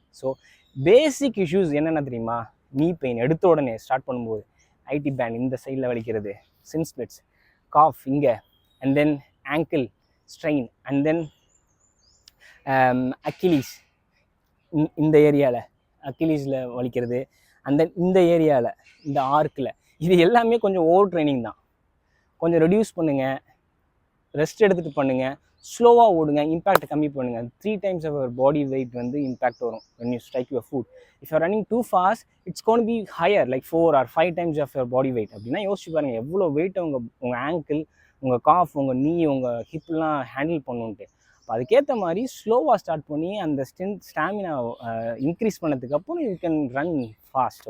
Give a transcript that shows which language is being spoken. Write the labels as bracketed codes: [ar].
[ta] So basic issues என்னென்ன தெரியுமா? நீ பெயின் எடுத்த உடனே ஸ்டார்ட் பண்ணும்போது ஐடி பேண்ட் இந்த சைடில் வலிக்கிறது, சின் ஸ்பிளிட்ஸ், காஃப் இங்கே, and then angle strain, and then Achilles இந்த ஏரியாவில் அக்கிலீஸில் வலிக்கிறது, அண்ட் தென் இந்த ஏரியாவில் இந்த ஆர்க்கில். இது எல்லாமே கொஞ்சம் ஓவர் ட்ரைனிங் தான். கொஞ்சம் ரெடியூஸ் பண்ணுங்கள், ரெஸ்ட் எடுத்துகிட்டு பண்ணுங்கள், ஸ்லோவாக ஓடுங்க, இம்பேக்ட் கம்மி பண்ணுங்கள். [en] 3 times of your body weight [ta] வந்து இம்பேக்ட் வரும் [en] when you strike your foot. If you are running too fast, it's going to be higher, like 4 or 5 times of your body weight. [ta] அப்படின்னா யோசிச்சு பாருங்கள் எவ்வளோ வெயிட்டை உங்கள் ஆங்கிள், உங்கள் காஃப், உங்கள் நீ, உங்கள் ஹிப்லாம் ஹேண்டில் பண்ணுன்ட்டு. அப்போ அதுக்கேற்ற மாதிரி ஸ்லோவாக ஸ்டார்ட் பண்ணி அந்த ஸ்டாமினா இன்க்ரீஸ் பண்ணதுக்கப்புறம் [en] You can run fast.